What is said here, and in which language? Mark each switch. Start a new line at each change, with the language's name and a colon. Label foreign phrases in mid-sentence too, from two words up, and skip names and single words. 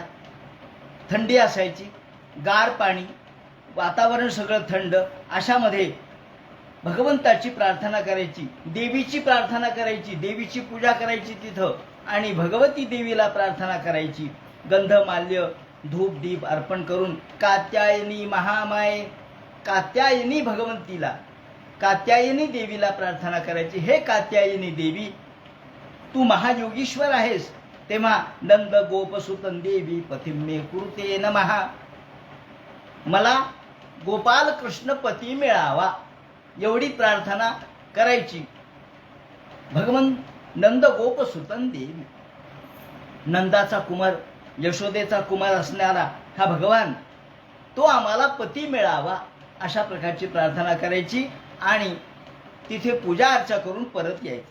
Marathi: थंडी असायची, गार पाणी, वातावरण सगळं थंड. अशामध्ये भगवंताची प्रार्थना करायची, देवीची प्रार्थना करायची, देवीची पूजा करायची तिथं आणि भगवती देवीला प्रार्थना करायची. गंधमाल्य धूप दीप अर्पण करून कात्यायनी महामाये कात्यायनी भगवंतीला कात्यायनी देवीला प्रार्थना करायची. हे कात्यायनी देवी, तू महायोगीश्वर आहेस, तेव्हा
Sanskrit: नंद गोपसुतन देवी पतिमे कुरुते नमः.
Marathi: मला गोपाल कृष्ण पती मिळावा एवढी प्रार्थना करायची. भगवंत
Sanskrit: नंद गोपसुतन देवी,
Marathi: नंदाचा कुमार यशोदेचा कुमार असणारा हा भगवान, तो आम्हाला पती मिळावा अशा प्रकारची प्रार्थना करायची आणि तिथे पूजा अर्चा करून परत यायचं.